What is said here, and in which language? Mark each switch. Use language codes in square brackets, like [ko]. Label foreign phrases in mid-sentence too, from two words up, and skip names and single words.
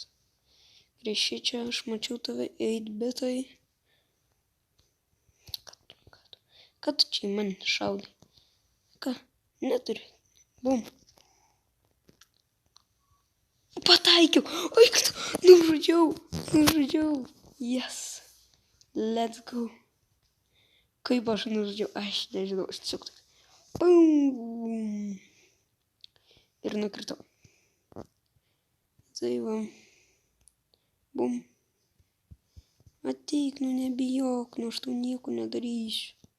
[lt] Prieš čia aš mačiau tave 8-bitai. Ką tu čia man šaudai? Ką? Neturi. Bum. Pataikiau. Oi, nužudžiau. [en] Yes. Let's go. [lt] Kaip aš nužudžiau? Aš nežinau, aš tiesiog tak. Bum. Ir nukritau. Tai va. Bum. Ateik, nebijok, aš tau nieko nedarysiu.